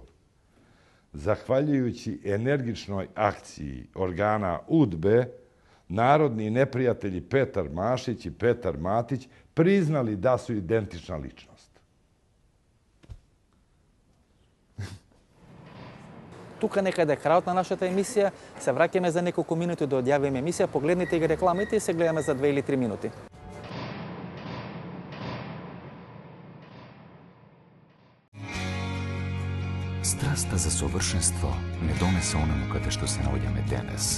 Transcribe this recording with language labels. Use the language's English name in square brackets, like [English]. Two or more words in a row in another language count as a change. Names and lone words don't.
[Serbian] Zahvaljujući energičnoj akciji organa UDBE, narodni neprijatelji Petar Mašić i Petar Matić priznali da su identična ličnost. [Macedonian] Тука некаде крајот на нашата емисија. Се враќаме за неколку минути да одјавиме емисија. Погледнете ги рекламите и се гледаме за 2 или 3 минути. Страста за совршенство не донесе оному каде што се наоѓаме денес.